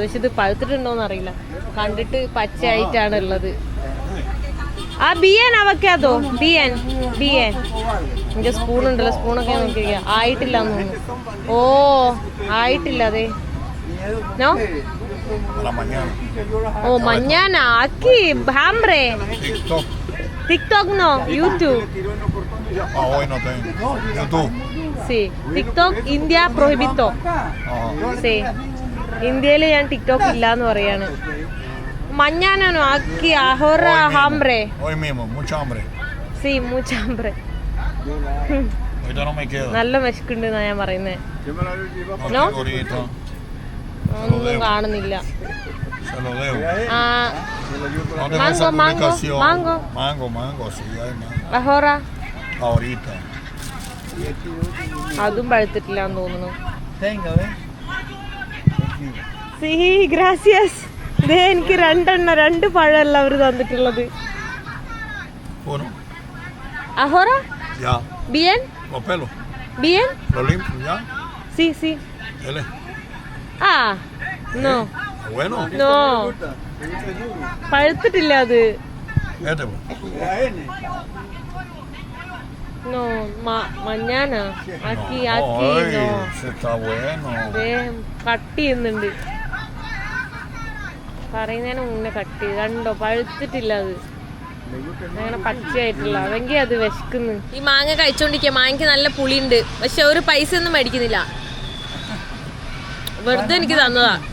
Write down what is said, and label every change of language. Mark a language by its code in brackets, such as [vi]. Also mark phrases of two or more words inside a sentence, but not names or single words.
[ml] പക്ഷെ ഇത് പഴുത്തിട്ടുണ്ടോയെന്ന് അറിയില്ല, കണ്ടിട്ട് പച്ചയായിട്ടാണ് ഉള്ളത്. ആ [es] bien avocado bien [ml] എനിക്ക് സ്പൂൺ ഉണ്ടല്ലോ, സ്പൂണൊക്കെ നോക്കിയിരിക്കുക. ആയിട്ടില്ല എന്ന് തോന്നുന്നു. ഓ ആയിട്ടില്ല. [es] അതെ നോ ഓ mañana aquí hambre TikTok no YouTube. Hoy no tengo YouTube. Sí, TikTok India prohibito. Sí, [ml] ഇന്ത്യയിൽ ഞാൻ ടിക്ടോക്ക് ഇല്ല എന്ന് പറയാണ്. [es] mañana no aquí ahora hambre. Hoy mismo mucha hambre. Sí, mucha hambre. Ahorita no me quedo. [ml] നല്ല വിശക്കുണ്ട് എന്നാ ഞാൻ പറയുന്നേ. [es] No ahorita. [ml] ഒന്നും കാണുന്നില്ല. [es] Se lo debo. No tengo Mango, esa publicación. mango. Mango, sí, hay mango. ahora Ahorita. [ml] അതും പഴുത്തിട്ടില്ല എന്ന് തോന്നുന്നു. [es] Tenga, ¿ves? Sí, gracias. [ml] ദേ എനിക്ക് 2 പഴമല്ല അവർ തന്നിട്ടുള്ളത്. [es] Uno. ahora Ya. bien Los pelos. bien Los limpio, ya. sí. Él es. no Bueno. [ml] no പഴുത്തിട്ടില്ല അത്. [es] Este pues. no mañana aquí Ay, no. ese está bueno. [ml] ദേ കട്ട് ചെയ്യുന്നുണ്ട്. പറയുന്നതിന് മുന്നേ കട്ട് ചെയ്ത്. കണ്ടോ പഴുത്തിട്ടില്ല അത്, അങ്ങനെ പച്ചയായിട്ടുള്ള. അതെങ്കിൽ അത് വിശക്കുന്നു. ഈ മാങ്ങ കഴിച്ചോണ്ടിരിക്കുക. മാങ്ങയ്ക്ക് നല്ല പുളിയുണ്ട്, പക്ഷെ ഒരു പൈസ ഒന്നും മേടിക്കുന്നില്ല, വെറുതെ എനിക്ക് തന്നതാ.